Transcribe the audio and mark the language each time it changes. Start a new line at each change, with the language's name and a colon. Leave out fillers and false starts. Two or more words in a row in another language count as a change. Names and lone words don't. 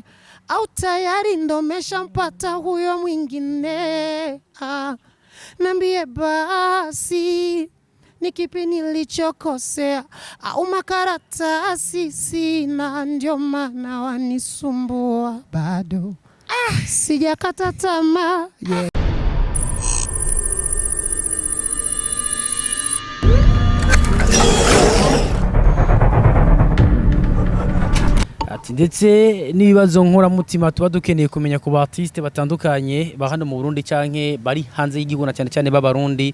Swahili: Au tayari ndo meshampata huyo mwingine. Nambie basi ni kipi nilichokosea, au makaratasi sina ndio maana wanisumbua bado. Sijakata tamaa. Yeah.
Rundi: Ndetse n'ibibazo nkora mutima tuba dukeneye kumenya ku artiste batandukanye ba hano mu Burundi canke bari hanze y'igihuna cyane cyane b'abarundi.